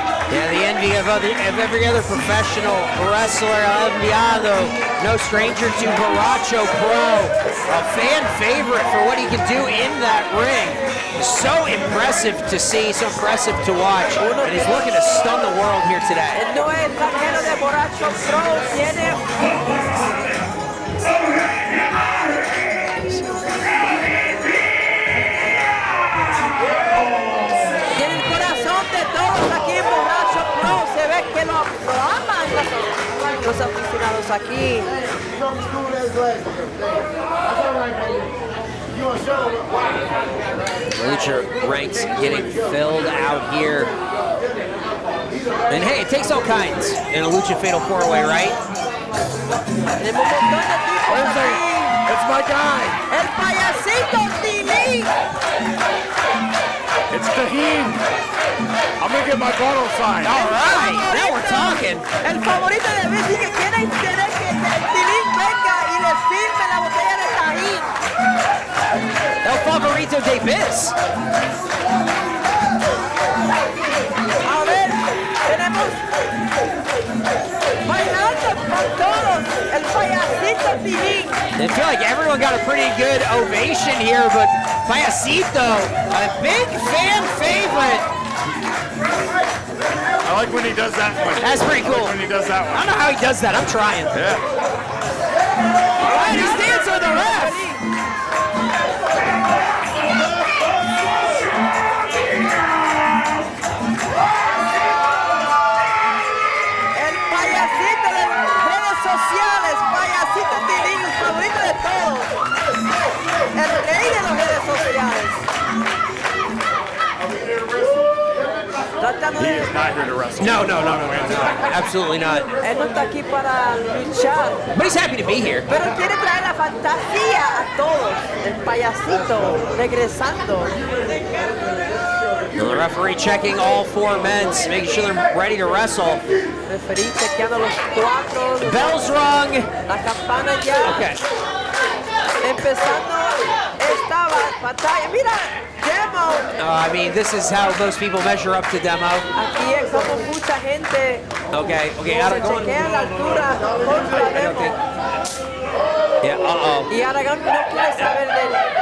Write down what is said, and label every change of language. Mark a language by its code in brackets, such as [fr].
[en] Yeah, the envy of every other professional wrestler, enviado, no stranger to Borracho Pro, a fan favorite for what he can do in that ring. So impressive to see, so impressive to watch, and he's looking to stun the world here today. [es] Él no es extranjero de Borracho Pro, tiene el corazón de todos aquí en Borracho Pro. Se ve que lo aman los aficionados aquí. [en] Lucha ranks getting filled out here. And hey, it takes all kinds in a Lucha Fatal 4-Way, right? [es] Tenemos un montón de tipos aquí. [en] It's my guy. [es] El payasito Tilín. [en] It's Taheen. I'm gonna get my bottle signed. All right, now we're talking. [es] El favorito de Luis dice que quiere querer que Tilín venga y le firme la botella de Tahín. El favorito de Biz. A ver, tenemos bailando con todos el payasito Tilín. [en] I feel like everyone got a pretty good ovation here, but Payasito, a big fan favorite. I like when he does that one. That's pretty cool. I like when he does that I one. don't know how he does that. I'm trying. Yeah. All right, he's dancing with the ref. [es] El payasito de las redes sociales, payasito Tilín, el favorito de todos. El rey de las redes sociales. Tratando [en] He [es] de... [en] is not here to wrestle. No, absolutely not. [es] Él no está aquí para luchar, [en] But he's happy to be here. [es] pero quiere traer la fantasía a todos. El payasito regresando. [en] And the referee checking all four men, making sure they're ready to wrestle. [es] Referí chequeando los cuatro. [en] Bell's rung. [es] La campana ya. [en] Okay. [es] Empezando esta batalla. Mira, Demo. [en] I mean, this is how most people measure up to Demo. [es] Aquí es como mucha gente [en] Okay, [es] se [en] Aragón. [es] chequea la altura contra Demo. [en] Yeah, uh-oh. [es] Y Aragón no quiere saber de él.